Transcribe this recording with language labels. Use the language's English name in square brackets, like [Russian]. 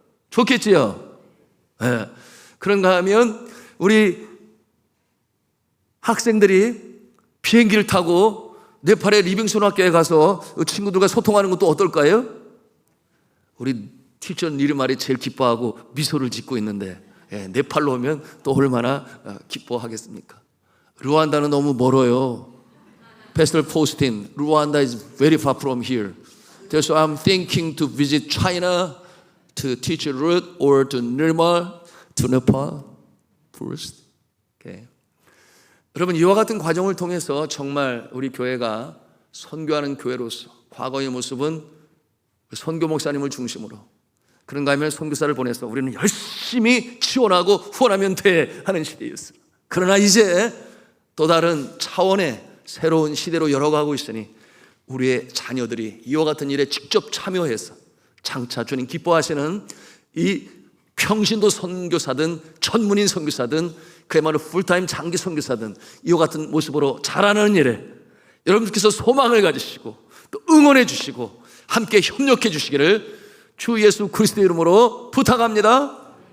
[Korean] 좋겠지요? 네. 그런가 하면 우리 학생들이 비행기를 타고 네팔의 리빙스톤 학교에 가서 친구들과 소통하는 것도 어떨까요? 우리 티처 니르말이 제일 기뻐하고 미소를 짓고 있는데, 네팔로 오면 또 얼마나 기뻐하겠습니까? 루안다는 너무 멀어요. [English] Pastor Postin, Rwanda is very far from here. So I'm thinking to visit China, to teach Ruth, or to Nirmal, to Nepal first. Okay. [Korean] 여러분, 이와 같은 과정을 통해서 정말 우리 교회가 선교하는 교회로서 과거의 모습은 선교 목사님을 중심으로, 그런가 하면 선교사를 보내서 우리는 열심히 지원하고 후원하면 돼 하는 시대였어요. 그러나 이제 또 다른 차원의 새로운 시대로 열어가고 있으니 우리의 자녀들이 이와 같은 일에 직접 참여해서 장차 주님 기뻐하시는 이 평신도 선교사든 전문인 선교사든 그야말로 풀타임 장기 선교사든 이와 같은 모습으로 자라는 일에 여러분들께서 소망을 가지시고 또 응원해 주시고 함께 협력해 주시기를 주 예수 그리스도의 이름으로 부탁합니다.